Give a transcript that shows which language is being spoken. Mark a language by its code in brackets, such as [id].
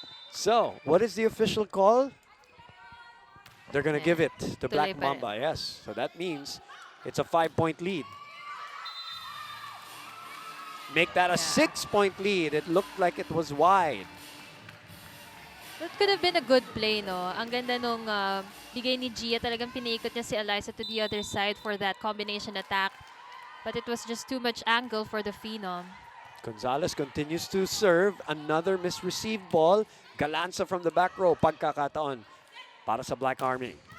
[en] So, what is the official call? They're going to give it to Black [tl] Tuloy pa rin. [en] Mamba, yes. So that means it's a 5-point lead. Make that a 6-point lead. It looked like it was wide. That could have been a good play, no? [tl] Ang ganda nung bigay ni Gia. Talagang pinaikot niya [en] si Eliza to the other side for that combination attack. But it was just too much angle for the Phenom. Gonzalez continues to serve. Another misreceived ball. Galanza from the back row. [tl] Pagkakataon para sa Black Army.